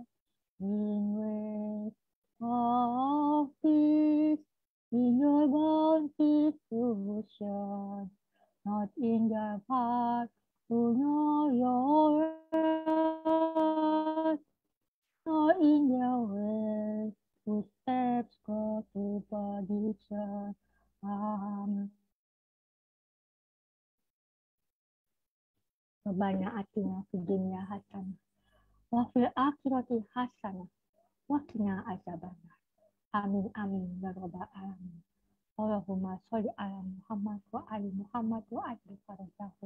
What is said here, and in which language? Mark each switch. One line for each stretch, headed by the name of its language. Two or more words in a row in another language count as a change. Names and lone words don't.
English: in ways of peace, in your constitution, not in their path to know your word, nor in their way whose steps go to perdition. Amen.
Arabic: ربنا آتنا في الدنيا حسنة وفي الآخرة حسنة وقنا عذاب النار. آمين آمين يا رب العالمين. اللهم صل على محمد وآل محمد وعجل فرجهم.